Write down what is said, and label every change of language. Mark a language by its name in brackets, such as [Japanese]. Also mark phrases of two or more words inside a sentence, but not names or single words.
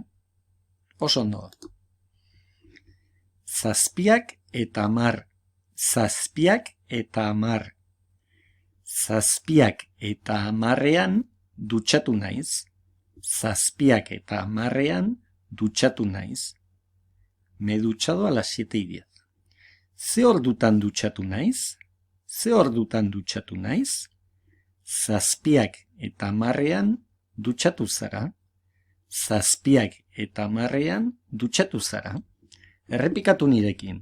[Basque] Oso ondo. Zazpiak eta 10. Zazpiak eta 10. Zazpiak eta 10ean dutxatu naiz. Zazpiak eta 10ean dutxatu naiz. [Spanish] Me he duchado a las 7 y 10. [Basque] Ze ordutan dutxatu naiz? Ze ordutan dutxatu naiz? Zazpiak eta 10ean dutxatu zara. Zazpiak eta 10ean dutxatu zara. Errepikatu nirekin.